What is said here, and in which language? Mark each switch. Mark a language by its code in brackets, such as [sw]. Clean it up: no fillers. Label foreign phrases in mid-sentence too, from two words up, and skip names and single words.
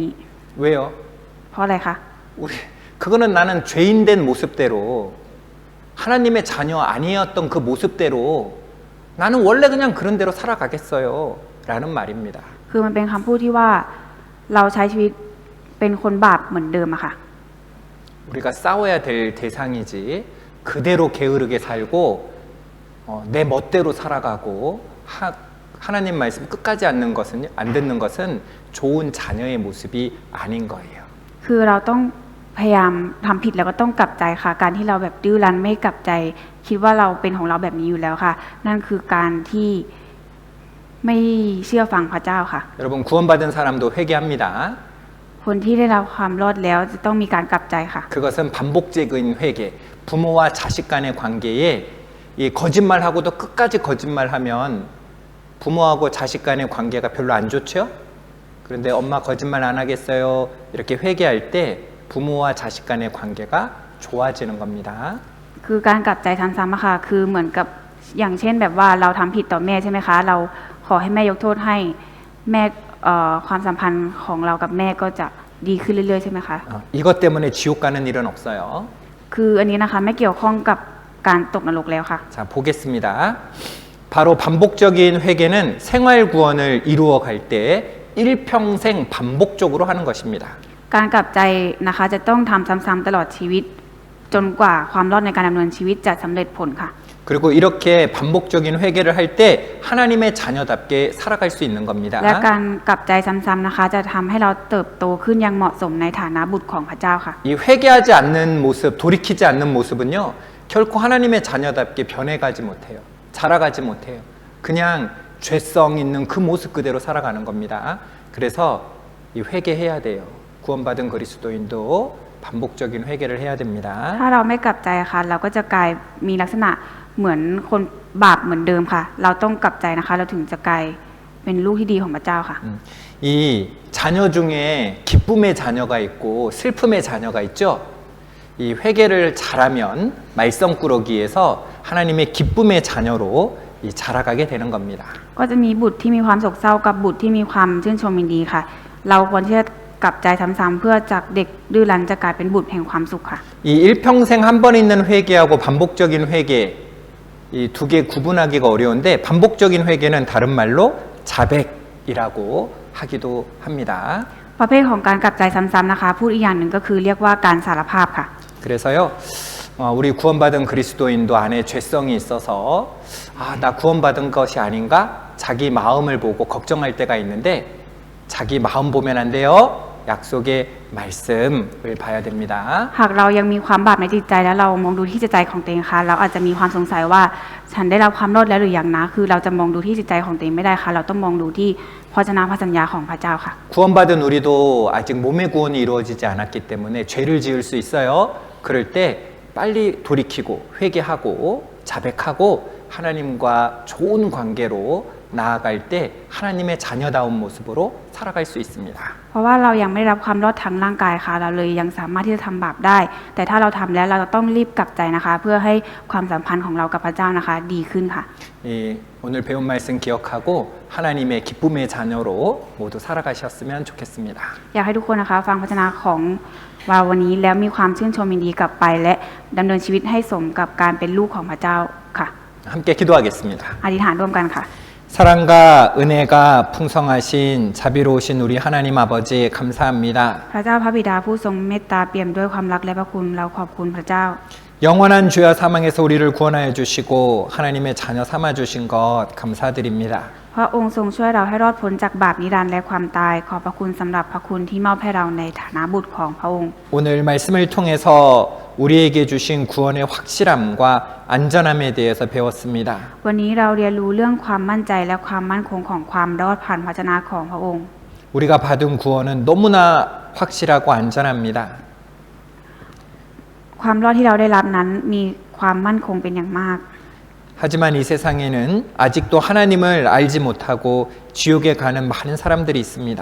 [ko] 왜요? [th] เพราะอะไรคะ [ko] 그거는 나는 죄인된 모습대로 하나님의 자녀 아니었던 그 모습대로 나는 원래 그냥 그런 대로 살아가겠어요 라는 말입니다. [th] คือมันเป็นคำพูดที่ว่าเราใช้ชีวิตเป็นคนบาปเหมือนเดิมอะค่ะ [ko] 우리가 싸워야 될 대상이지 그대로 게으르게 살고 내 멋대로 살아가고 하나님 말씀 끝까지 안 듣는 것은 좋은 자녀의 모습이 아닌 거예요. [th] คือเราต้องพยายามทำผิดแล้วก็ต้องกลับใจค่ะ การที่เราแบบดื้อรั้นไม่กลับใจ คิดว่าเราเป็นของเราแบบนี้อยู่แล้วค่ะ นั่นคือการที่ไม่เชื่อฟังพระเจ้าค่ะ [ko] 여러분 구원받은 사람도 회개합니다. [th] คนที่ได้รับความรอดแล้วจะต้องมีการกลับใจค่ะ [ko] 그것은 반복적인 회개, 부모와 자식 간의 관계에 이 거짓말하고도 끝까지 거짓말하면 부모하고 자식 간의 관계가 별로 안 좋죠? 그런데 엄마 거짓말 안 하겠어요. 이렇게 회개할 때 부모와 자식 간의 관계가 좋아지는 겁니다. [th] คือการกลับใจซ้ำๆอะค่ะ คือเหมือนกับอย่างเช่นแบบว่าเราทำผิดต่อแม่ใช่ไหมคะ เราขอให้แม่ยกโทษให้แม่ความสัมพันธ์ของเรากับแม่ก็จะดีขึ้นเรื่อยๆใช่ไหมคะ [ko] 이것 때문에 지옥 가는 일은 없어요. [th] คืออันนี้นะคะไม่เกี่ยวข้องกับการตกนรกแล้วค่ะ [ko] 자, 보겠습니다. 바로 반복적인 회개는 생활 구원을 이루어 갈 때 일평생 반복적으로 하는 것입니다. [th] การกลับใจนะคะจะต้องทำซ้ำๆตลอดชีวิตจนกว่าความรอดในการดำเนินชีวิตจะสำเร็จผลค่ะ [ko] 그리고 이렇게 반복적인 회개를 할 때 하나님의 자녀답게 살아갈 수 있는 겁니다. [th] และการกลับใจซ้ำๆนะคะ จะทำให้เราเติบโตขึ้นอย่างเหมาะสมในฐานะบุตรของพระเจ้าค่ะ [ko] 이 회개하지 않는 모습, 돌이키지 않는 모습은요, 결코 하나님의 자녀답게 변해가지 못해요. 자라가지 못해요. 그냥 죄성 있는 그 모습 그대로 살아가는 겁니다. 그래서 이 회개해야 돼요. 구원받은 그리스도인도 반복적인 회개를 해야 됩니다. [th] ถ้าเราไม่กลับใจค่ะ เราก็จะกลายมีลักษณะเหมือนคนบาปเหมือนเดิมค่ะ เราต้องกลับใจนะคะ เราถึงจะกลายเป็นลูกที่ดีของพระเจ้าค่ะ [ko] 이 자녀 중에 기쁨의 자녀가 있고 슬픔의 자녀가 있죠. 이 회개를 잘하면 말썽꾸러기에서 하나님의 기쁨의 자녀로 이 자라가게 되는 겁니다. [th] ก็จะมีบุตรที่มีความโศกเศร้ากับบุตรที่มีความชื่นชมยินดีค่ะ เราควรที่จะกลับใจซ้ำๆเพื่อจากเด็กดื้อรั้นจะกลายเป็นบุตรแห่งความสุขค่ะ [ko] 이 일평생 한 번 있는 회개하고 반복적인 회개 이 두 개 구분하기가 어려운데 반복적인 회개는 다른 말로 자백이라고 하기도 합니다. [th] ประเภทของการกลับใจซ้ำๆนะคะพูดอีกอย่างหนึ่งก็คือเรียกว่าการสารภาพค่ะ [ko] 그래서요, 우리 구원받은 그리스도인도 안에 죄성이 있어서 나 구원받은 것이 아닌가? 자기 마음을 보고 걱정할 때가 있는데 자기 마음 보면 안 돼요. 약속의 말씀을 봐야 됩니다. [th] หากเรายังมีความบาปในจิตใจแล้วเรามองดูที่จิตใจของตัวเองค่ะเราอาจจะมีความสงสัยว่าฉันได้รับความรอดแล้วหรือยังนะคือเราจะมองดูที่จิตใจของตัวเองไม่ได้ค่ะเราต้องมองดูที่พระวจนะพระสัญญาของพระเจ้าค่ะ [ko] 구원받은 우리도 아직 몸의 구원이 이루어지지 않았기 때문에 죄를 지을 수 있어요. 그럴 때 빨리 돌이키고 회개하고 자백하고 하나님과 좋은 관계로 나아갈 때 하나님의 자녀다운 모습으로 살아갈 수 있습니다. [th] เพราะว่าเรายังไม่ได้รับความรอดทางร่างกายค่ะเราเลยยังสามารถที่จะทำบาปได้ แต่ถ้าเราทำแล้วเราต้องรีบกลับใจนะคะ เพื่อให้ความสัมพันธ์ของเรากับพระเจ้านะคะ ดีขึ้นค่ะ [ko] 오늘 배운 말씀 기억하고 하나님의 기쁨의 자녀로 모두 살아가셨으면 좋겠습니다. [th] อยากให้ทุกคนนะคะฟังพระวจนะของเราวันนี้แล้วมีความชื่นชมยินดีกลับไป และดำเนินชีวิตให้สมกับการเป็นลูกของพระเจ้าค่ะ [ko] 함께 기도하겠습니다. [th] อธิษฐานร่วมกันค่ะ [ko] 사랑과 은혜가 풍성하신 자비로우신 우리 하나님 아버지 감사합니다. [th] พระเจ้าพระบิดาผู้ทรงเมตตาเปี่ยมด้วยความรักและพระคุณเราขอบคุณพระเจ้า [ko] 영원한 죄와 사망에서 우리를 구원하여 주시고 하나님의 자녀 삼아 주신 것 감사드립니다. [th] พระองค์ทรงช่วยเราให้รอดพ้นจากบาปนิรันดร์และความตายขอบพระคุณสำหรับพระคุณที่มอบให้เราในฐานะบุตรของพระองค์ [ko] 오늘 말씀을 통해서 우리에게 주신 구원의 확실함과 안전함에 대해서 배웠습니다. [th] วันนี้เราเรียนรู้เรื่องความมั่นใจและความมั่นคงของความรอดผ่านพระวจนะของพระองค์ [ko] 우리가 받은 구원은 너무나 확실하고 안전합니다. [th] ความรอดที่เราได้รับนั้นมีความมั่นคงเป็นอย่างมาก [ko] 하지만 이 세상에는 아직도 하나님을 알지 못하고 지옥에 가는 많은 사람들이 있습니다.